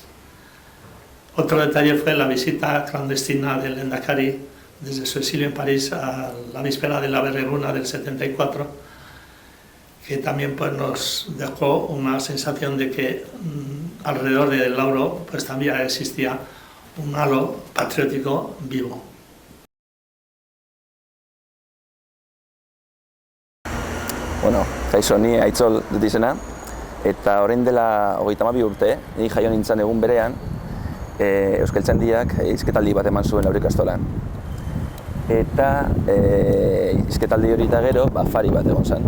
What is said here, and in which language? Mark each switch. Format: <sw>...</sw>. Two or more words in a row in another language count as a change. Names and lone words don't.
<es>Otro detalle fue la visita clandestina del Lehendakari desde su exilio en París a la víspera de la Berreguna del 74, que también pues, nos dejó una sensación de que alrededor del Lauro pues, también existía un halo patriótico vivo.</es> <eu>Bueno, kaixo, ni Aitzol dut izena, eta orain dela 32 urte, ni jaio nintzen egun berean, Euskaltzaindiak hizketaldi bat eman zuen Lauro ikastolan. Eta hizketaldi hori eta gero, afari bat egon zen.</eu>